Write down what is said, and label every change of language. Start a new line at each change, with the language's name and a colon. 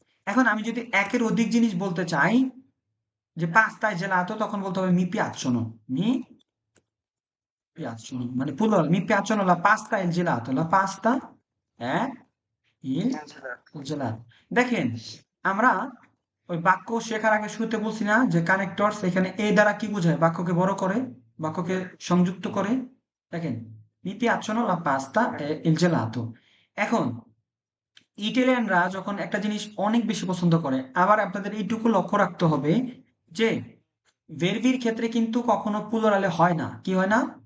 Bangla: এখন আমি যদি একের অধিক জিনিস বলতে চাই, যে পাস্তায় জেলাতো, তখন বলতে হবে
Italian: মি piacciono, মি piacciono, মানে plural, মি piacciono la pasta e il gelato,
Bangla: la pasta e il gelato। দেখেন, আমরা ওই বাক্য শেখার আগে শুরুতে বলছি না যে কানেক্টরস, এখানে এ দ্বারা কি বোঝায়? বাক্যকে বড় করে, বাক্যকে সংযুক্ত করে। দেখেন,
Italian: Mi piacciono la pasta e il gelato.
Bangla: এখন ইটালিয়ানরা যখন একটা জিনিস অনেক বেশি পছন্দ করে, আবার আপনাদের এইটুকু লক্ষ্য রাখতে হবে যে ভেরবির ক্ষেত্রে কিন্তু কখনো প্লুরালে হয় না। কি হয় না?